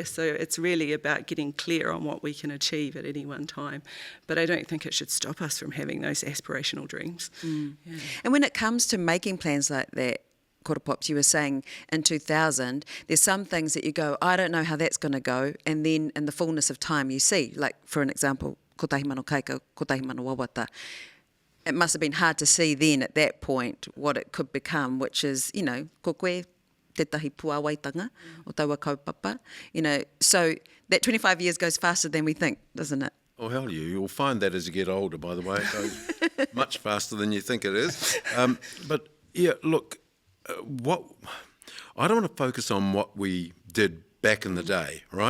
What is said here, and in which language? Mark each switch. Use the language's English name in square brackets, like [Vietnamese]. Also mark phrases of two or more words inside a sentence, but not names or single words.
[English] So it's really about getting clear on what we can achieve at any one time. But I don't think it should stop us from having those aspirational dreams. Yeah. And when it comes to making plans like that, Koropops, you were saying in 2000, there's some things that you go, I don't know how that's going to go, and then in the fullness of time you see, like for an example, [Māori] ko tahi mano kaika, ko tahi mano wawata. [English] It must have been hard to see then at that point what it could become, which is, you know, [Māori] ko koe tētahi puawaitanga o taua kaupapa. [English] You know, so that 25 years goes faster than we think, doesn't it? Oh, hell, you'll find that as you get older, by the way. It goes much faster than you think it is. But, yeah, look, I don't want to focus on what we did back in the day, right?